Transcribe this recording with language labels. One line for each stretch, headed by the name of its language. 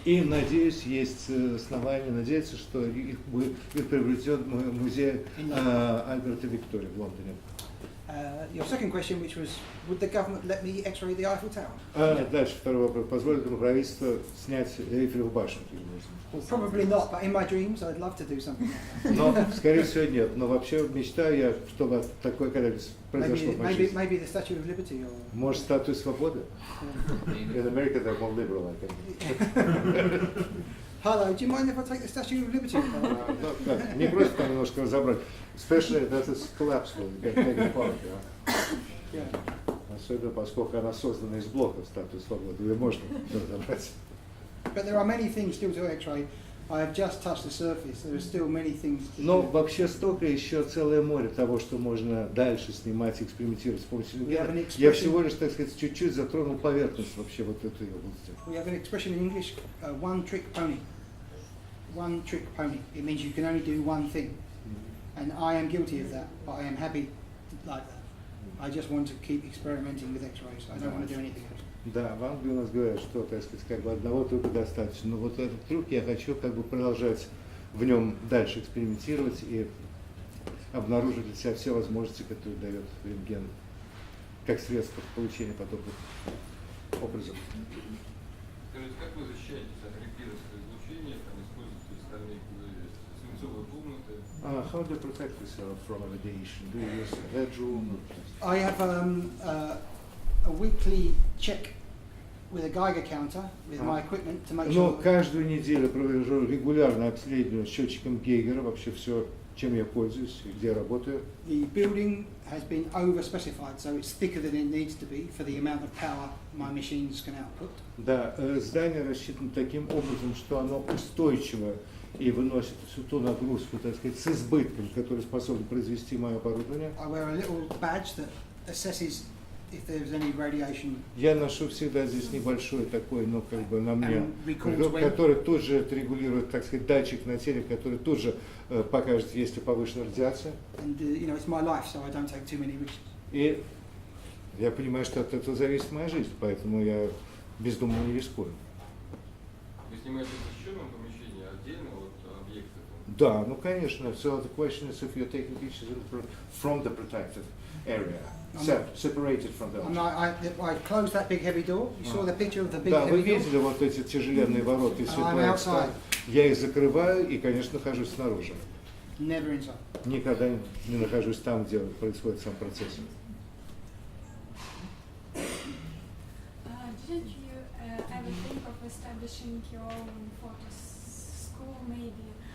Russian: И, надеюсь, есть основания надеяться, что их приобретет музей Альберта Виктория в Лондоне.
English: Your second question, which was, would the government let me X-ray the Eiffel Tower?
Russian: Дальше второй вопрос. Позволит ли правительство снять Эйфелеву башню?
English: Well, probably not, but in my dreams, I'd love to do something like that.
Russian: Но, скорее всего, нет. Но вообще мечтаю я, чтобы такое когда-нибудь произошло в моей жизни.
English: Maybe the Statue of Liberty or.
Russian: Может, статуя свободы?
English: In America they're more liberal, I think. Hello, do you mind if I take the Statue of Liberty?
Russian: Не просто там немножко разобрать.
English: Especially that it's collapsible, you can take it apart.
Russian: Особенно поскольку она создана из блоков статуи свободы, ее можно разобрать.
English: But there are many things still to X-ray. I have just touched the surface. There are still many things to
Russian: Но
English: do.
Russian: вообще столько еще целое море того, что можно дальше снимать, экспериментировать с помощью
English: We have an
Russian: рентгена. Я
English: expression-
Russian: всего лишь, так сказать, чуть-чуть затронул поверхность вообще вот этой области.
English: We have an expression in English, one trick pony. One trick pony. It means you can only do one thing. And I am guilty of that, but I am happy like that. I just want to keep experimenting with X-rays. I don't want to do anything else.
Russian: Да, в Англии у нас говорят, что, так сказать, как бы одного трюка достаточно. Но вот этот трюк я хочу как бы продолжать в нем дальше экспериментировать и обнаружить для себя все возможности, которые дает рентген, как средство получения подобных образов. Скажите, как вы защищаетесь от репьеровского излучения, там используете стальные свинцовые комнаты?
English: How do you protect yourself from radiation? Do you use a bedroom? I have a weekly check with a Geiger counter with my equipment to make
Russian: Но
English: sure.
Russian: каждую неделю провожу регулярное обследование счетчиком Гейгера, вообще все, чем я пользуюсь, где я работаю.
English: The building has been over-specified, so it's thicker than it needs to be for the amount of power my machines can output.
Russian: Да, здание рассчитано таким образом, что оно устойчиво и выносит всю ту нагрузку, так сказать, с избытком, который способен произвести мое оборудование.
English: I wear a little badge that assesses if there's any radiation.
Russian: Я ношу всегда здесь небольшой такой, ну, как бы на мне,
English: And records when-
Russian: который тут же отрегулирует, так сказать, датчик на теле, который тут же покажет, есть ли повышенная радиация.
English: And you know, it's my life, so I don't take too many risks.
Russian: И я понимаю, что от этого зависит моя жизнь, поэтому я бездумно не рискую. Вы снимаете в защищенном помещении отдельно от объекта? Да, ну конечно.
English: So the question is if you're taking pictures from the protected area, separated from the object. I closed that big heavy door. You saw the picture of the big
Russian: Да, вы
English: heavy door.
Russian: видели вот эти тяжеленные ворота из
English: I'm
Russian: светлой
English: outside.
Russian: стали. Я их закрываю и, конечно, нахожусь снаружи.
English: Never inside.
Russian: Никогда не нахожусь там, где происходит сам процесс.
English: Didn't you ever think of establishing your own photo school, maybe?